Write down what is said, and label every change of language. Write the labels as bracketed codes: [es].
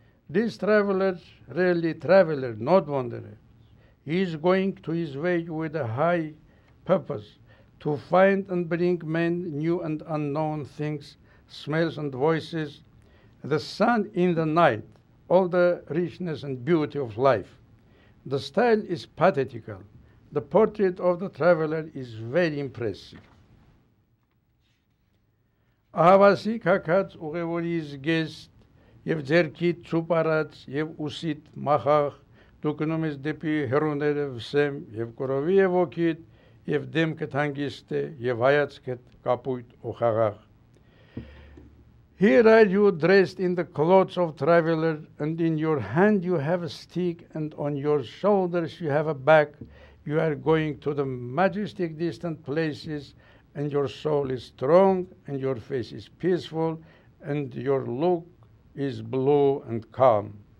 [en] This traveler, really traveler, not wanderer, he is going to his way with a high purpose, to find and bring men new and unknown things, smells and voices, the sun in the night, all the richness and beauty of life. The style is pathetical. The portrait of the traveler is very impressive. [hy] Ահավասիկ հակած ուղևորից գեստ և ձերքիդ չուպարած և ուսիտ մախաղ դու գնում ես դեպի հեռուները վսեմ և կորովի և ոգիդ և դեմքդ հանգիստ է և հայացքդ կապույտ ու խաղաղ. [en] Here are you dressed in the clothes of traveler, and in your hand you have a stick, and on your shoulders you have a bag. You are going to the majestic distant places, and your soul is strong, and your face is peaceful, and your look is blue and calm.